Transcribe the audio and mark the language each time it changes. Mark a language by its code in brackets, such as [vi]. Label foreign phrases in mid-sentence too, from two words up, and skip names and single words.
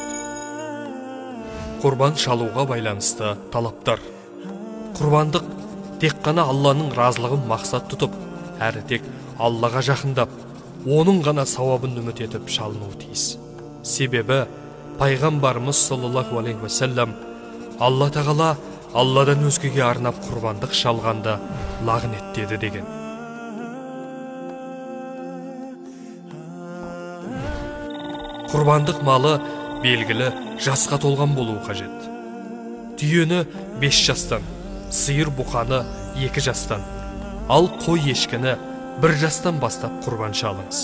[kk] Құрбан шалуға байланысты талаптар. Құрбандық тек қана Алланың разылығын мақсат тұтып, әрі тек Аллаға жақындап, оның ғана сауабын үміт етіп шалынуы тиіс. Себебі пайғамбарымыз [ar] صلى الله عليه وسلم [kk] Алла тағала Алладан өзгеге арнап құрбандық шалғанды лағнеттеді деген. Құрбандық малы белгілі жасқа толған болуы қажет. Түйені 5 жастан, сиыр бұқаны 2 жастан, ал қой ешкіні 1 жастан бастап құрбан шалыңыз.